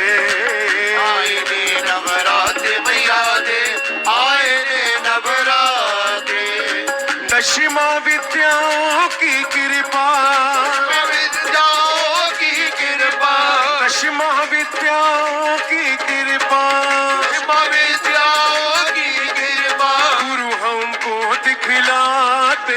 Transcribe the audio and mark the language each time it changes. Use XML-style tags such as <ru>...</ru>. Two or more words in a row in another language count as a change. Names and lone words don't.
<pa>आए ने नवराते मैया दे, आए ने नवराते।</pa> <hi>दशमा विद्याओं की कृपा, विद्याओं की कृपा, दशमा विद्याओं की कृपा, विद्याओं की कृपा, गुरु हमको दिखलाते।</hi>